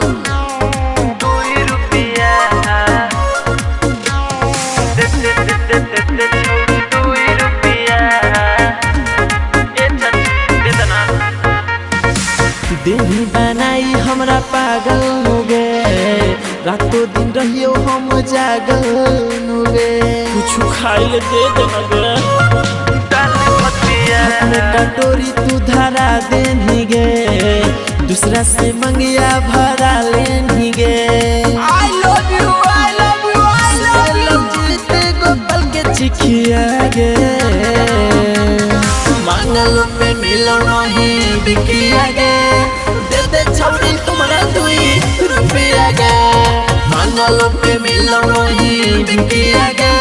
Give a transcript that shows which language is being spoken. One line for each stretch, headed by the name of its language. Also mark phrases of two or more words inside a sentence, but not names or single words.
Maithili: देही बनाई हमरा पागल हो गे। रातों दिन रहियो हम जागल हो गे। कुछ खाई ले दे देना गे। अपने कटोरी तू धरा देनी गे। दूसरा से मंगिया भरा लेनी गे।
English: I love you, I love you, I love you।
Maithili: जीते गोपाल के चिखिया गे। मांगल पे मिलो नहीं बिकिया गे। दे दे छोड़ी तुम्हारा ₹2 गे। मांगल पे मिलो नहीं बिकिया गे।